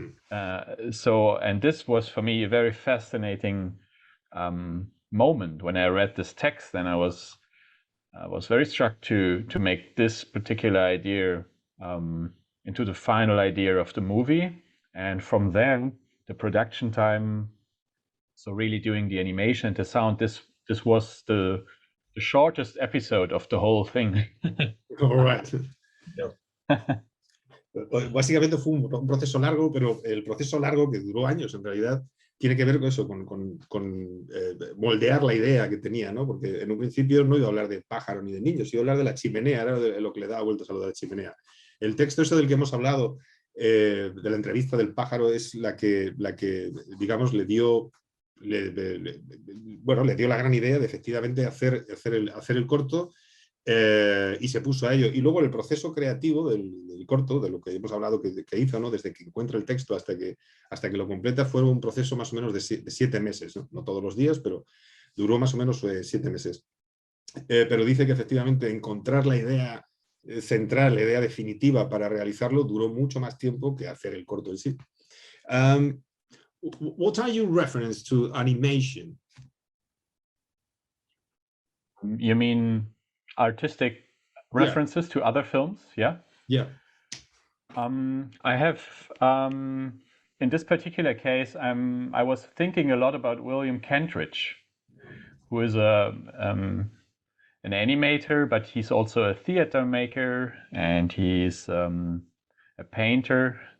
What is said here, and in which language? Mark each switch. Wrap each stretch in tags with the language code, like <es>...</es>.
<en>And this was for me a very fascinating moment when I read this text, and I was very struck to make this particular idea into the final idea of the movie. And from there, the production time, so really doing the animation and the sound, this was the shortest episode of the whole thing. All right.</en> <es>Básicamente fue un proceso largo, pero el proceso largo, que duró años en realidad, tiene que ver con eso, con moldear la idea que tenía, ¿no? Porque en un principio no iba a hablar de pájaro ni de niños, iba a hablar de la chimenea, era de lo que le daba vueltas a lo de la chimenea. El texto ese del que hemos hablado, de la entrevista del pájaro, es la que digamos, le dio la gran idea de efectivamente hacer el corto, y se puso a ello. Y luego el proceso creativo del corto, de lo que hemos hablado que hizo, ¿no? Desde que encuentra el texto hasta que lo completa, fue un proceso más o menos de 7 meses, ¿no? No todos los días, pero duró más o menos 7 meses. Pero dice que efectivamente encontrar la idea central, la idea definitiva para realizarlo, duró mucho más tiempo que hacer el corto en sí.</es> <en>What are your references to animation? You mean artistic references to other films? Yeah. Yeah. I have, in this particular case, I was thinking a lot about William Kentridge, who is an animator, but he's also a theater maker, and he's a painter.</en>